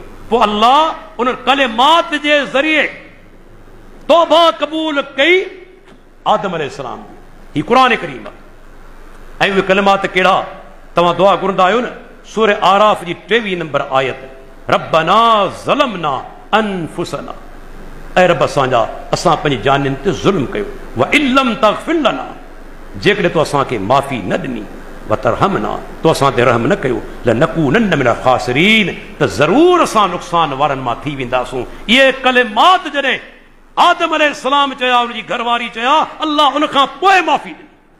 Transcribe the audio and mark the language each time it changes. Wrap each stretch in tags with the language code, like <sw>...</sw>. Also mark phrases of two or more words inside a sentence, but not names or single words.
<sd>पोइ अल्लाह उन कलिमात जे ज़रिए तौबा क़बूल कई आदम अलैहिस्सलाम जी। ही क़ुरान करीम आहे। ऐं उहे कलिमात कहिड़ा, तव्हां दुआ घुरंदा आहियो न, सूरह आराफ जी 23 नंबर आयत,</sd> <ar>ربنا ظلمنا أنفسنا,</ar> <sd>ऐं रब असांजा असां पंहिंजी जानियुनि ते ज़ुल्म कयो,</sd> <ar>وإن لم تغفر لنا,</ar> <sd>जेकॾहिं तो असांखे माफ़ी न ॾिनी,</sd> <ar>وترحمنا,</ar> <sd>तो असां ते रहम न कयो,</sd> <ar>لنكونن من الخاسرين,</ar> <sd>त ज़रूर असां नुक़सान वारनि मां थी वेंदासूं। इहे कलिमात जॾहिं आदम अलैहिस्सलाम चया, उनजी घरवारी चया, अल्लाह उन खां पोइ माफ़ी ॾिनी।</sd>